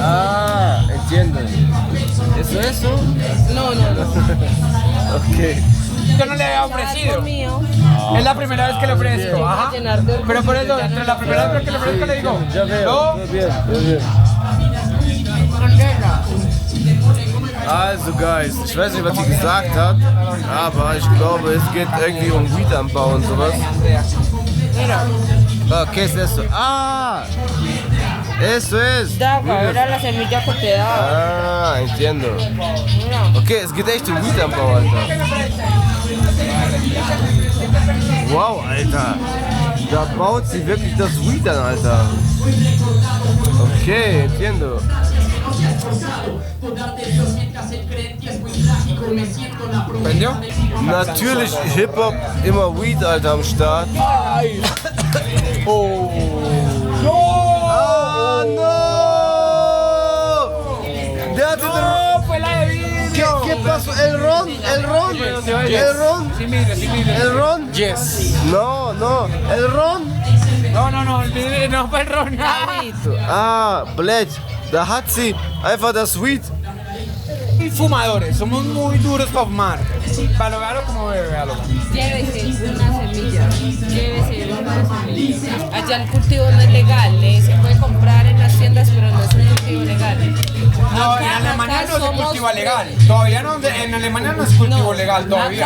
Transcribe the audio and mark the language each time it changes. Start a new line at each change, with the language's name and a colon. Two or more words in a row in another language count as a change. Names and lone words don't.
Spanish: Ah, entiendo. ¿Eso? No. Ok. yo no le había ofrecido. Algo mío. Es la primera vez que le ofrezco. Ajá. Pero por eso, entre la primera vez que le ofrezco, le digo, Ya veo, no, muy bien.
German: Also Guys, ich weiß nicht, was sie gesagt hat, aber ich glaube, es geht irgendwie um Weedanbau und sowas.
Spanish: Ah, ¿qué es eso? Ah, eso es. Era la semilla que te daba. Ah, entiendo.
German: Okay, es geht echt um Weedanbau, Alter. Wow, Alter. Da baut sie wirklich das Weed an, Alter.
Spanish: Okay, entiendo. ¿Prendió?
German: Natürlich Hip-Hop, immer Weed, Alter, am Start. Oh. Ah, no! Der hatte den...
Spanish: fue la de vidrio. ¿Qué pasó? ¿El ron? ¿El ron? ¿El ron? Sí, mire. ¿El ron? Yes. No, ¿el ron? No fue el ron.
German: Ah, blech, da hat sie einfach das Weed.
Spanish: Fumadores, somos muy duros para fumar. Para lograrlo como bebe, véalo. Llévese una semilla. Llévese una semilla. Allá el cultivo no es legal. Se puede comprar en las tiendas, pero no es un cultivo legal. No, en Alemania no es cultivo legal. Todavía no, en Alemania no es cultivo legal todavía.